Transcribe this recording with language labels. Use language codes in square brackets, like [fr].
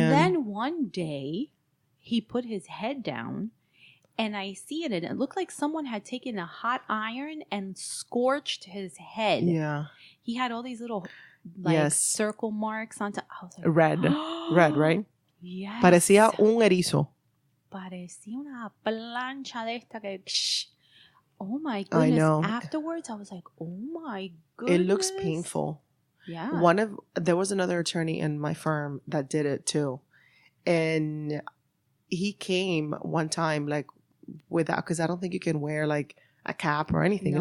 [en] And then one day he put his head down and I see it and it looked like someone had taken a hot iron and scorched his head. Yeah. He had all these little circle marks onto. I was like, red, right? Yes. [es] Parecía un erizo. Parecía una plancha de esta que. [en] Oh my goodness! I know. Afterwards, I was like, oh my goodness. It looks painful. Yeah. There was another attorney in my firm that did it too, and he came one time without, because I don't think you can wear a cap or anything.